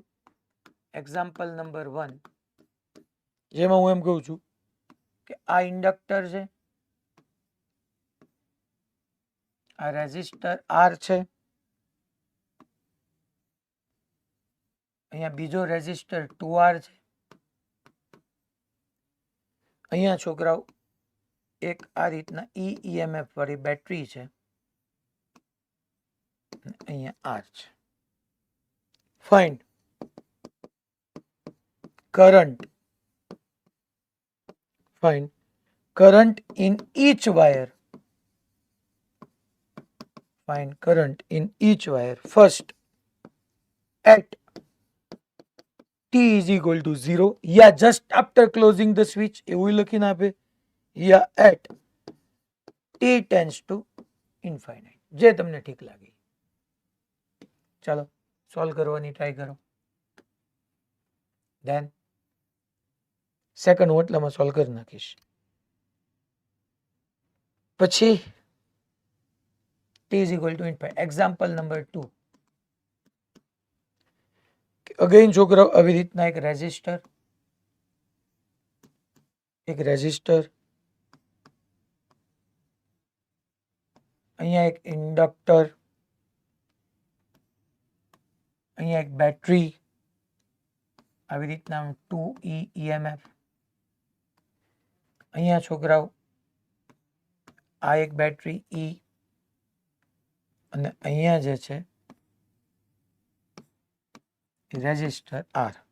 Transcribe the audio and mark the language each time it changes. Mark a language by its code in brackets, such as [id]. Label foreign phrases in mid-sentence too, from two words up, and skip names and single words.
[en] example number 1, [gu] જેમાં હું એમ કહું છું કે આ ઇન્ડક્ટર છે, આ રેઝિસ્ટર આર છે, અહીંયા બીજો રેઝિસ્ટર 2R છે, અહીંયા છોકરાઓ એક આ રીતના EMF વાળી બેટરી છે, અહીંયા R છે. [en] find current, find current in each wire, find current in each wire first at t is equal to 0 या just after closing the switch [gu] એવું લખીને આપે, [en] या at t tends to infinite, [gu] જે તમને ઠીક લાગે. ચાલો સોલ્વ કરવાની ટ્રાય કરો. ધેન સેકન્ડ હું એટલામાં સોલ્વ કરી નાખીશ. પછી [en] t is equal to infinite. example number 2, [gu] અગેન છોકરાઓ આવી રીતના એક રેઝિસ્ટર, અહીંયા એક ઇન્ડક્ટર, અહીંયા એક બેટરી, આવી રીતના 2E EMF, અહીંયા છોકરાઓ આ એક બેટરી E અને અહીંયા જે છે રેઝિસ્ટર R.